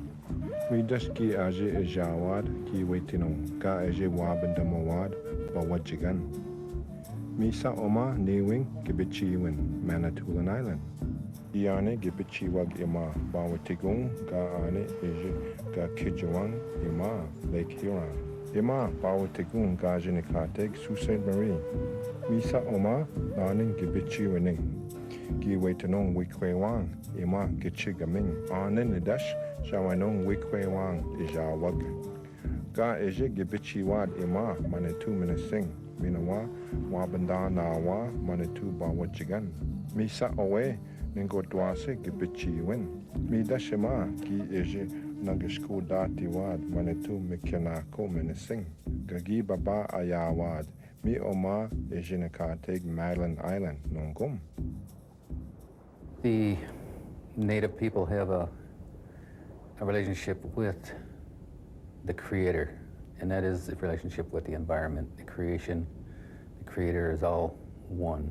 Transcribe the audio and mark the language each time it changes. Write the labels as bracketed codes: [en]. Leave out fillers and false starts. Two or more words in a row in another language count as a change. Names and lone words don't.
[oj] Midaski aje ejawad, ki wetino, ga aje wabindamawad, bawajigan. Misa Oma, Newing, Gibichiwin, Manitoulin Island. Iane Gibichiwag Ima, Bawatigung, ga ane eje, ga Kijawang, Ima, Lake Huron. Ima, Bawatigung, ga Jinikateg, Sault Ste. Marie. Misa Oma, Naning Gibichiwining. Giwetanong Wikwewang, Ima Gichigaming, Anen Nidash, Shawanong Wikwewang, Ijawag. Ga Eje Gibichiwad Ima, Manitou Minising, Minawa, Wabanda Nawa, Manitou Bawajigan. Misa Owe, Ningotwase Gibichiwin. Midashima, Gi Eje Nagishku Datiwad, Manitou Mikianako Minising. Gagi Baba Ayawad. Mi Oma Ejinakateg Madeline Island, Nongum. [en] The Native people have a relationship with the Creator, and that is the relationship with the environment, the creation. The Creator is all one.